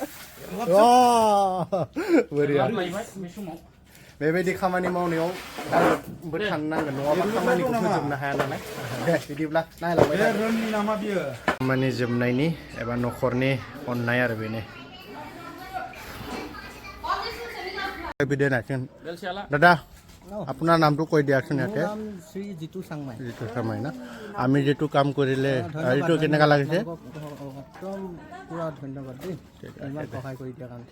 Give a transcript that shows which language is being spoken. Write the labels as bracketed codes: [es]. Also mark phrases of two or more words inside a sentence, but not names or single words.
[brx] बोरैया बेबायदि खामानि मावनायाव दाबो थानो नांगोन नङाबा खामानिखौ फोजोबनो हाया नालाय दे बिदिब्ला नायलांबाय खामानि जोबनायनि एबा न'खरनि अननाय आरो बेनो दादा [as] আপোনাৰ নামটো কৈ দিয়কচোন ইয়াতে শ্ৰী জিতু চাংমাই জিতু চাংমাই না আমি যেটো কাম কৰিলে এইটো কেনেকা লাগিছে একদম পুৰা ধন্যবাদ দেই ইমান সহায় কৰি দিয়াৰ কাৰণে